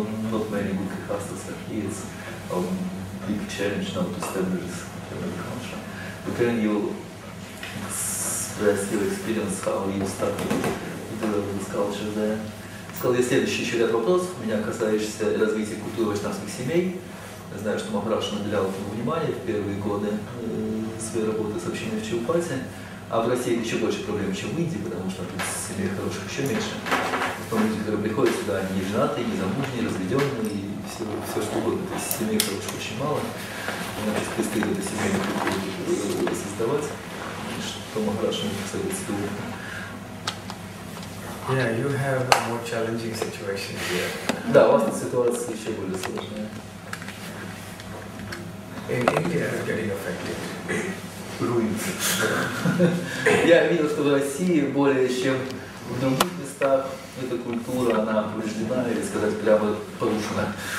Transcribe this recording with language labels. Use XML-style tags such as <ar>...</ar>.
<en>Not many good grihasthas are here. It's a big challenge now to establish this family culture. But can you express your experience, how you started to develop this culture there?</en> <ru>Сказал, есть следующий еще ряд вопросов, меня касающихся развития культуры вайшнавских семей. Я знаю, что Махарадж уделял этому внимание в первые годы своей работы с общиной в Чаупате. А в России это еще больше проблем, чем в Индии, потому что тут семей хороших еще меньше. Потом люди, которые приходят сюда, они не женатые, не замужние, разведенные, и все что угодно. То есть семей хороших очень мало. Значит, предстоит эту семейную культуру создавать. Что Махарадж может посоветовать себе опытом?</ru> <en>Yeah, you have a more challenging situation here.</en> <ru>Да, у вас тут ситуация еще более сложная.</ru> <en>In India, getting affected.</en> <ru>Я видел, что в России более чем в других местах эта культура, она повреждена, или сказать прямо порушена.</ru>